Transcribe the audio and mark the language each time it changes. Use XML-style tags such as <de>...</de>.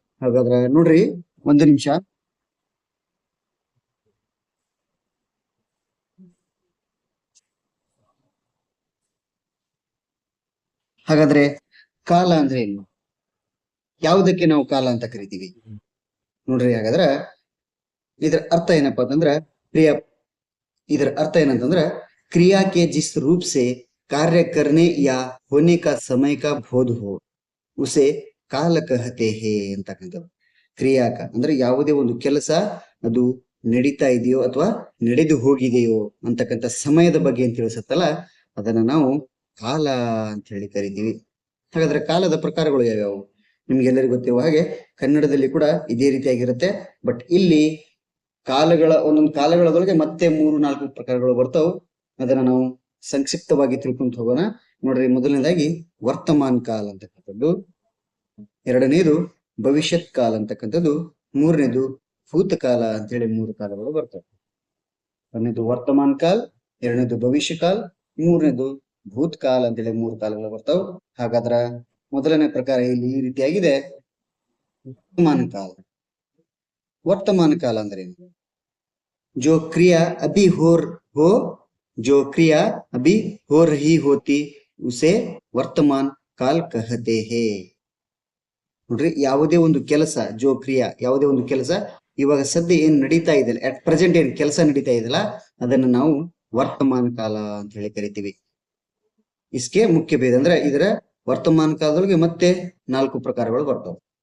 <kn>ಹಾಗಾದ್ರೆ ನೋಡ್ರಿ, ಒಂದು ನಿಮಿಷ. ಹಾಗಾದ್ರೆ ಕಾಲ ಅಂದ್ರೆ ಏನು, ಯಾವುದಕ್ಕೆ ನಾವು ಕಾಲ ಅಂತ ಕರಿತೀವಿ ನೋಡ್ರಿ. ಹಾಗಾದ್ರೆ ಇದರ ಅರ್ಥ ಏನಪ್ಪಾ ಅಂತಂದ್ರೆ ಇದರ ಅರ್ಥ ಏನಂತಂದ್ರೆ</kn> <hi>क्रिया के जिस रूप से कार्य करने या होने का समय का बोध हो उसे ಕಾಲ ಕಹತೆ ಹೇ</hi> <kn>ಅಂತಕ್ಕಂಥದ್ದು. ಕ್ರಿಯಾಕ ಅಂದ್ರೆ ಯಾವುದೇ ಒಂದು ಕೆಲಸ ಅದು ನಡೀತಾ ಇದೆಯೋ ಅಥವಾ ನಡೆದು ಹೋಗಿದೆಯೋ ಅಂತಕ್ಕಂಥ ಸಮಯದ ಬಗ್ಗೆ ಏನ್ ತಿಳಿಸುತ್ತಲ್ಲ ಅದನ್ನ ನಾವು ಕಾಲ ಅಂತ ಹೇಳಿ ಕರಿತೀವಿ. ಹಾಗಾದ್ರೆ ಕಾಲದ ಪ್ರಕಾರಗಳು ಯಾವ್ಯಾವು ನಿಮ್ಗೆಲ್ಲರಿಗೂ ಗೊತ್ತಿರುವ ಹಾಗೆ ಕನ್ನಡದಲ್ಲಿ ಕೂಡ ಇದೇ ರೀತಿಯಾಗಿರುತ್ತೆ. ಬಟ್ ಇಲ್ಲಿ ಒಂದೊಂದು ಕಾಲಗಳೊಳಗೆ ಮತ್ತೆ 3-4 ಪ್ರಕಾರಗಳು ಬರ್ತಾವೆ. ಅದನ್ನ ನಾವು ಸಂಕ್ಷಿಪ್ತವಾಗಿ ತಿಳ್ಕೊಂತ ಹೋಗೋಣ. ನೋಡ್ರಿ, ಮೊದಲನೇದಾಗಿ ವರ್ತಮಾನ ಕಾಲ ಅಂತಕ್ಕಂಥದ್ದು, ಎರಡನೇದು ಭವಿಷ್ಯತ್ ಕಾಲ ಅಂತಕ್ಕಂಥದ್ದು, ಮೂರನೇದು ಭೂತಕಾಲ ಅಂತೇಳಿ 3 ಕಾಲಗಳು ಬರ್ತವೆ. ಒಂದನೇದು ವರ್ತಮಾನ ಕಾಲ, ಎರಡನೇದು ಭವಿಷ್ಯ ಕಾಲ, ಮೂರನೇದು ಭೂತಕಾಲ ಅಂತೇಳಿ 3 ಕಾಲಗಳು ಬರ್ತಾವೆ. ಹಾಗಾದ್ರ ಮೊದಲನೇ ಪ್ರಕಾರ ಇಲ್ಲಿ ಈ ರೀತಿಯಾಗಿದೆ. ವರ್ತಮಾನ ಕಾಲ. ವರ್ತಮಾನ ಕಾಲ ಅಂದ್ರೆ ಏನು?</kn> <hi>जो क्रिया अभी हो जो क्रिया अभी हो रही होती उसे ವರ್ತಮಾನ ಕಾಲ ಕಹತೆ ಹೇ.</hi> <kn>ನೋಡ್ರಿ, ಯಾವುದೇ ಒಂದು ಕೆಲಸ, ಯಾವುದೇ ಒಂದು ಕೆಲಸ ಇವಾಗ ಸದ್ಯ ಏನ್ ನಡೀತಾ ಇದೆ, ಅಟ್ ಪ್ರೆಸೆಂಟ್ ಏನ್ ಕೆಲಸ ನಡೀತಾ ಇದೆಯಲ್ಲ ಅದನ್ನ ನಾವು ವರ್ತಮಾನ ಕಾಲ ಅಂತ ಹೇಳಿ ಕರಿತೀವಿ. ಇಸ್ಕೆ ಮುಖ್ಯ ಭೇದ ಅಂದ್ರೆ ಇದರ ವರ್ತಮಾನ ಕಾಲದೊಳಗೆ ಮತ್ತೆ 4 ಪ್ರಕಾರಗಳು ಬರ್ತಾವೆ.</kn>